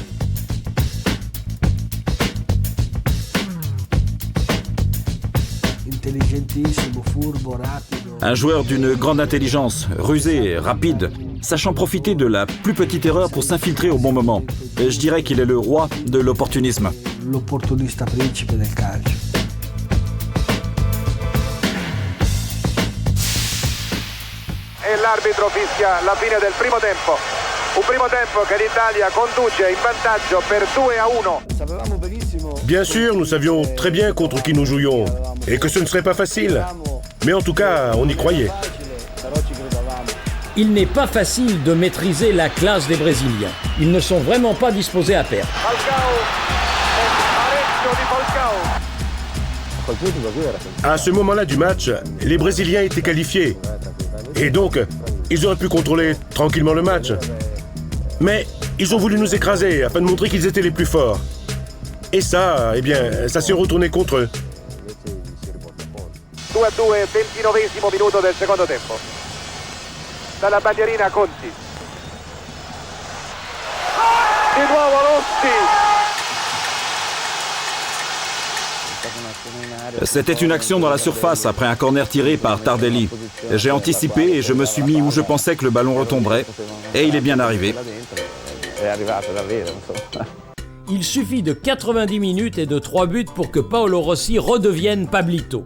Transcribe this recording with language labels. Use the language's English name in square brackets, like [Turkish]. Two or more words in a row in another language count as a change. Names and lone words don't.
[French] Un joueur d'une grande intelligence, rusé, rapide, sachant profiter de la plus petite erreur pour s'infiltrer au bon moment. Et je dirais qu'il est le roi de l'opportunisme. [Italian] L'opportunista principe del calcio. E l'arbitro fischia la fine del primo tempo. Un primo tempo che l'Italia conduce in vantaggio per 2-1. [French] Bien sûr, nous savions très bien contre qui nous jouions et que ce ne serait pas facile. Mais en tout cas, on y croyait. Il n'est pas facile de maîtriser la classe des Brésiliens. Ils ne sont vraiment pas disposés à perdre. [Italian] Falcao. Pareggio di Falcao. [French] À ce moment-là du match, les Brésiliens étaient qualifiés. Et donc, ils auraient pu contrôler tranquillement le match. Mais ils ont voulu nous écraser afin de montrer qu'ils étaient les plus forts. Et ça, eh bien, ça s'est retourné contre eux. [Italian] 2-2, 29esimo minuto del secondo tempo. Dalla bandierina Conti. Di nuovo Rossi. [French] C'était une action dans la surface après un corner tiré par Tardelli. J'ai anticipé et je me suis mis où je pensais que le ballon retomberait. Et il est bien arrivé. Il suffit de 90 minutes et de 3 buts pour que Paolo Rossi redevienne Pablito.